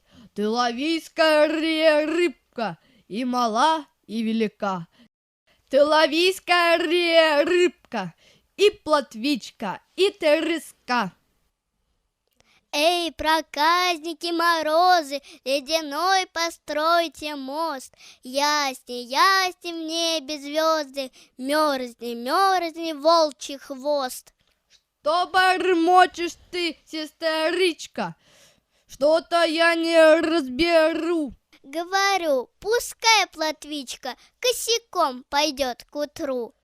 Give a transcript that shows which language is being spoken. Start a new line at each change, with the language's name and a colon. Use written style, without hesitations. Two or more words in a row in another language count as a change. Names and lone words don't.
Russian: Ты лови скорее, рыбка, и мала, и велика. Ты лови скорее, рыбка, и плотвичка, и треска. Эй, проказники морозы, ледяной постройте мост. Ясни, ясни в небе звезды, мерзни, мерзни волчий хвост. Что бормочешь ты, сестричка? Что-то я не разберу. Говорю, пускай плотвичка косяком пойдет к утру.